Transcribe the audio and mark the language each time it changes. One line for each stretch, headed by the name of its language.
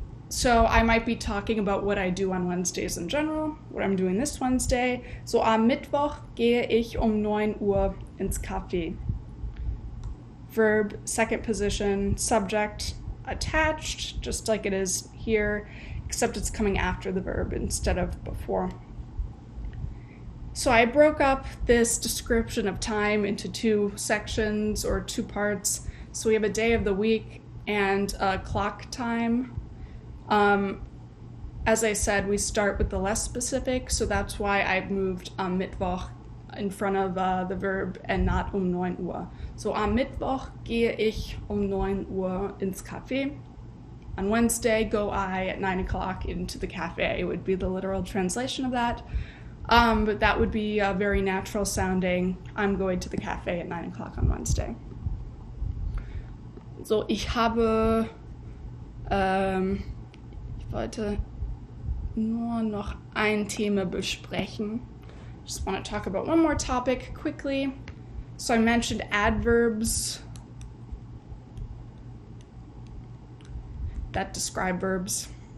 English: So I might be talking about what I do on Wednesdays in general, what I'm doing this Wednesday.
German: So am Mittwoch gehe ich um 9 Uhr ins Café.
English: Verb, second position, subject, attached, just like it is here, except it's coming after the verb instead of before. So I broke up this description of time into 2 sections or 2 parts. So we have a day of the week and a clock time. As I said, we start with the less specific, so that's why I've moved
German: am Mittwoch
English: in front of the verb and not
German: um 9 Uhr. So am Mittwoch gehe ich um 9 Uhr ins Café.
English: On Wednesday, go I at 9 o'clock into the cafe, would be the literal translation of that. But that would be very natural sounding. I'm going to the cafe at 9 o'clock on Wednesday.
German: So, ich habe, ich wollte nur noch ein Thema besprechen.
English: Just want to talk about one more topic quickly. So I mentioned adverbs that describe verbs.